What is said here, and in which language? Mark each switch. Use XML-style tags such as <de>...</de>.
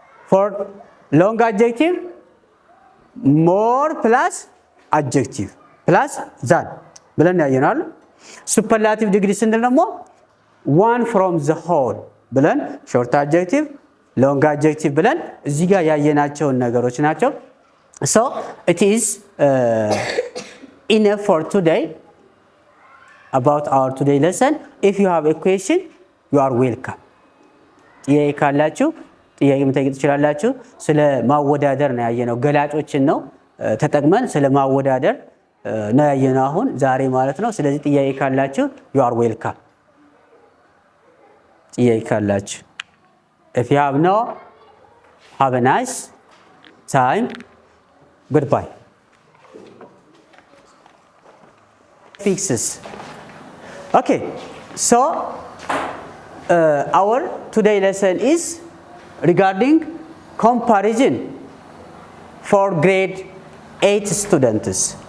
<en>For long adjective, more plus adjective plus than ብለን ያየናል። ሱፐርላቲቭ ዲግሪ ስንል ደግሞ one from the whole ብለን short adjective, long adjective ብለን እዚህ ጋር ያየናቸውን ነገሮች ናቸው። So it is enough for today about our today lesson. If you have a question, you are welcome.</en> <am>ጥያቄ ካላችሁ ጥያቄ መጠየቅ ትችላላችሁ። ስለ ማወዳደር ነው ያየነው። ገላጮችን ነው ተጠቅመን ስለ ማወዳደር ነው ያየነው አሁን ዛሬ ማለት ነው። ስለዚህ ጥያቄ ካላችሁ you are welcome.</am> <en>ጥያቄ ካላችሁ if you have no, have a nice time. Goodbye. Fixes. Okay, so our today lesson is regarding comparison for grade 8 students.</en>